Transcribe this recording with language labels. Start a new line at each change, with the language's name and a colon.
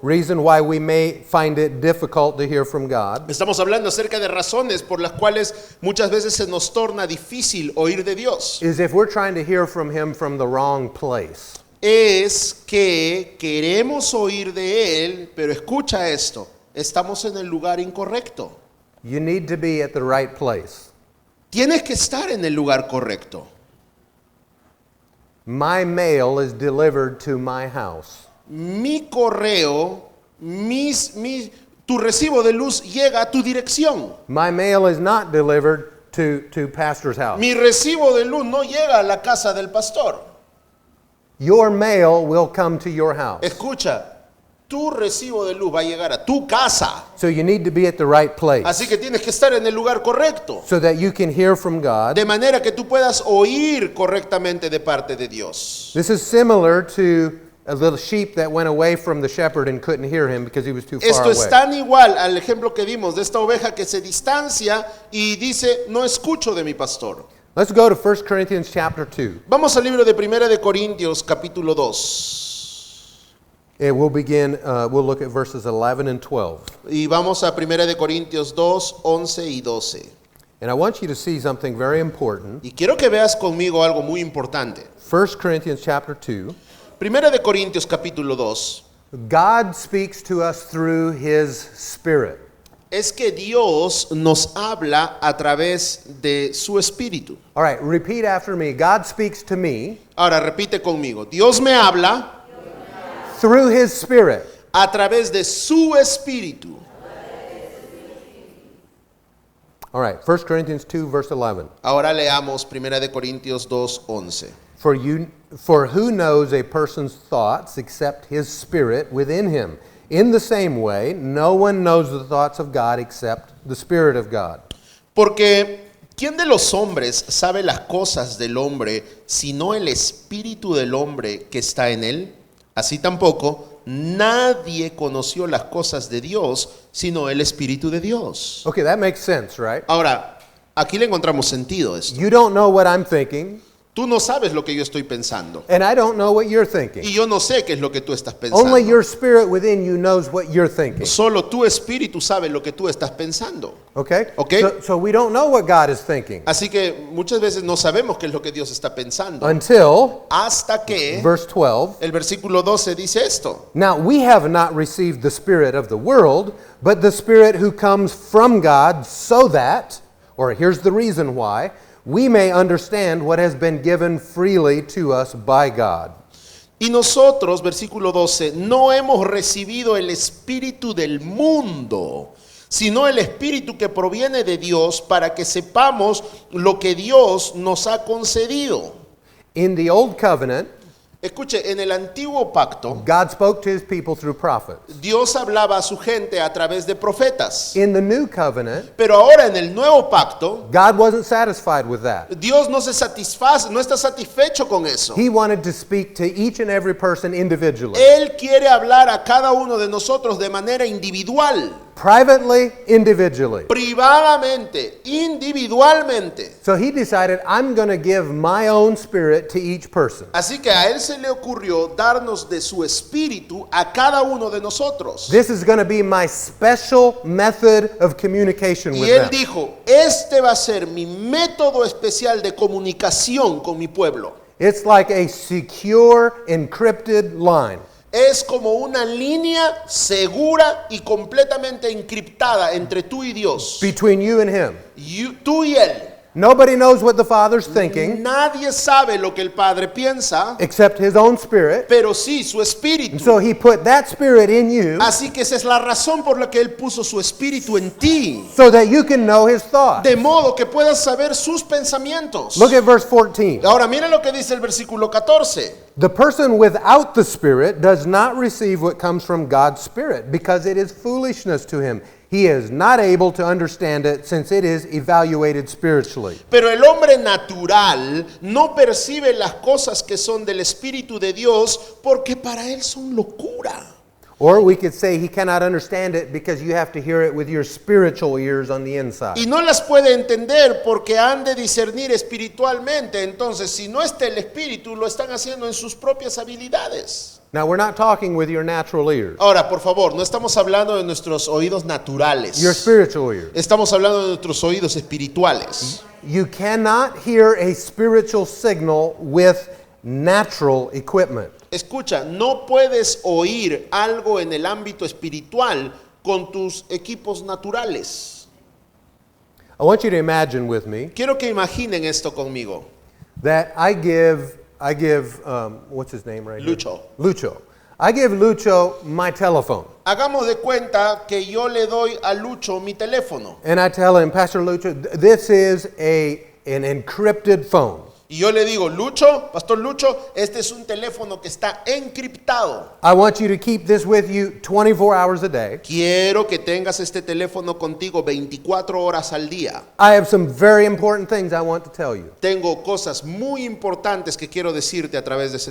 English: Reason why we may find it difficult to hear from God
Spanish: Estamos hablando acerca de razones por las cuales muchas veces se nos torna difícil oír de Dios.
English: is if we're trying to hear from Him from the wrong place.
Spanish: Es que queremos oír de Él, pero escucha esto, estamos en el lugar incorrecto.
English: You need to be at the right place.
Spanish: Tienes que estar en el lugar correcto.
English: My mail is delivered to my house.
Spanish: Mi correo, tu recibo de luz llega a tu dirección.
English: My mail is not delivered to pastor's house.
Spanish: Mi recibo de luz no llega a la casa del pastor.
English: Your mail will come to your house.
Spanish: Escucha, tu recibo de luz va a llegar a tu casa.
English: So you need to be at the right place
Spanish: Así que tienes que estar en el lugar correcto.
English: so that you can hear from God.
Spanish: De manera que tú puedas oír correctamente de parte de Dios.
English: This is similar to a little sheep that went away from the shepherd and couldn't hear him because he was too far
Spanish: Esto
English: away.
Spanish: es tan igual al ejemplo que dimos de esta oveja que se distancia y dice, no escucho de mi pastor.
English: Let's go to 1 Corinthians chapter 2.
Spanish: Vamos al libro de Primera de Corintios, capítulo 2.
English: And we'll begin, we'll look at verses 11 and 12.
Spanish: Y vamos a Primera de Corintios 2, 11 y 12.
English: And I want you to see something very important.
Spanish: Y quiero que veas conmigo algo muy importante.
English: 1 Corinthians chapter 2.
Spanish: Primera de Corintios, capítulo 2.
English: God speaks to us through His Spirit.
Spanish: Es que Dios nos habla a través de su espíritu.
English: All right, repeat after me. God speaks to me
Spanish: Ahora repite conmigo. Dios me habla
English: through His Spirit.
Spanish: a través de su espíritu.
English: All right, 1 Corinthians 2, verse 11.
Spanish: Ahora leamos Primera de Corintios 2, 11.
English: For who knows a person's thoughts except his spirit within him? In the same way, no one knows the thoughts of God except the Spirit of God.
Spanish: Porque ¿quién de los hombres sabe las cosas del hombre sino el espíritu del hombre que está en él? Así tampoco nadie conoció las cosas de Dios sino el espíritu de Dios.
English: Okay, that makes sense, right?
Spanish: Ahora, aquí le encontramos sentido a esto.
English: You don't know what I'm thinking,
Spanish: Tú no sabes lo que yo estoy pensando.
English: and I don't know what you're thinking.
Spanish: Y yo no sé qué es lo que tú estás pensando.
English: Only your spirit within you knows what you're thinking.
Spanish: Solo tu espíritu sabe lo que tú estás pensando.
English: Okay? Okay. So we don't know what God is thinking
Spanish: Así que muchas veces no sabemos qué es lo que Dios está pensando.
English: until
Spanish: Hasta que
English: verse 12.
Spanish: el versículo 12 dice esto.
English: Now we have not received the spirit of the world, but the Spirit who comes from God, so that, or here's the reason why, we may understand what has been given freely to us by God.
Spanish: Y nosotros, versículo 12, no hemos recibido el espíritu del mundo, sino el espíritu que proviene de Dios para que sepamos lo que Dios nos ha concedido.
English: In the Old Covenant,
Spanish: Escuche, en el antiguo pacto,
English: God spoke to his people through prophets.
Spanish: Dios hablaba a su gente a través de profetas.
English: In the New Covenant,
Spanish: Pero ahora en el nuevo pacto,
English: God wasn't satisfied with that.
Spanish: Dios no se satisface, no está satisfecho con eso.
English: He wanted to speak to each and every person individually.
Spanish: Él quiere hablar a cada uno de nosotros de manera individual,
English: Privately, individually.
Spanish: privadamente, individualmente.
English: So he decided, I'm going to give my own spirit to each person.
Spanish: Así que a él se le ocurrió darnos de su espíritu a cada uno de nosotros.
English: This is going to be my special method of communication
Spanish: Y
English: with
Spanish: él
English: them.
Spanish: dijo, este va a ser mi método especial de comunicación con mi pueblo.
English: It's like a secure, encrypted line.
Spanish: Es como una línea segura y completamente encriptada entre tú y Dios.
English: Between you and him.
Spanish: Tú y él.
English: Nobody knows what the Father's thinking
Spanish: Nadie sabe lo que el Padre piensa,
English: except his own spirit.
Spanish: pero sí su espíritu.
English: And so he put that spirit in you
Spanish: Así que esa es la razón por la que él puso su espíritu en ti.
English: so that you can know his thoughts.
Spanish: De modo que puedas saber sus pensamientos.
English: Look at verse 14.
Spanish: Ahora mira lo que dice el versículo 14.
English: The person without the Spirit does not receive what comes from God's Spirit, because it is foolishness to him. He is not able to understand it, since it is evaluated spiritually.
Spanish: Pero el hombre natural no percibe las cosas que son del Espíritu de Dios porque para él son locura.
English: Or we could say he cannot understand it because you have to hear it with your spiritual ears on the inside.
Spanish: Y no las puede entender porque han de discernir espiritualmente. Entonces, si no está el Espíritu, lo están haciendo en sus propias habilidades.
English: Now, we're not talking with your natural ears,
Spanish: Ahora, por favor, no estamos hablando de nuestros oídos naturales.
English: your spiritual ears.
Spanish: Estamos hablando de nuestros oídos espirituales.
English: You cannot hear a spiritual signal with natural equipment.
Spanish: Escucha, no puedes oír algo en el ámbito espiritual con tus equipos naturales.
English: I want you to imagine with me
Spanish: Quiero que imaginen esto conmigo.
English: that I give what's his name right
Spanish: Lucho.
English: here? Lucho. I give Lucho my telephone.
Spanish: Hagamos de cuenta que yo le doy a Lucho mi teléfono.
English: And I tell him, Pastor Lucho, this is an encrypted phone.
Spanish: Y yo le digo, Lucho, Pastor Lucho, este es un teléfono que está encriptado.
English: I want you to keep this with you 24 hours a day.
Spanish: Quiero que tengas este teléfono contigo 24 horas al día.
English: I have some very important things I want to tell you.
Spanish: Tengo cosas muy importantes que quiero decirte a través de ese